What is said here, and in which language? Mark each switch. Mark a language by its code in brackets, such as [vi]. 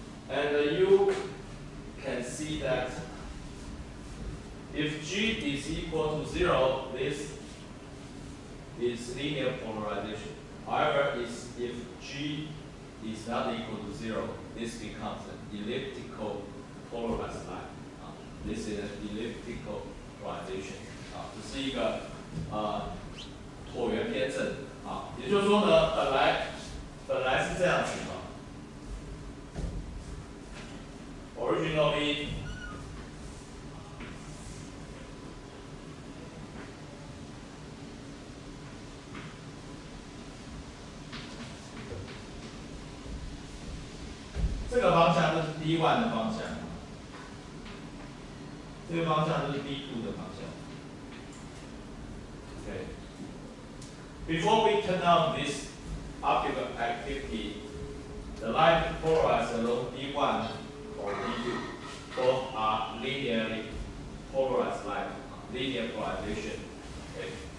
[en] And you can see that if G is equal to 0, this is linear polarization. However, if G is not equal to 0, this becomes an elliptical polarized line. This is an elliptical polarization. [zh] 这是一个椭圆偏振也就是说呢，本来是这样子 [en] originally [zh] 这个方向就是 D1 的方向，这个方向就是 D2 的方向。 [en] Okay. Before we turn on this optical activity, the line polarized along D1 or D2 both are linearly polarized line, linear polarization. Okay.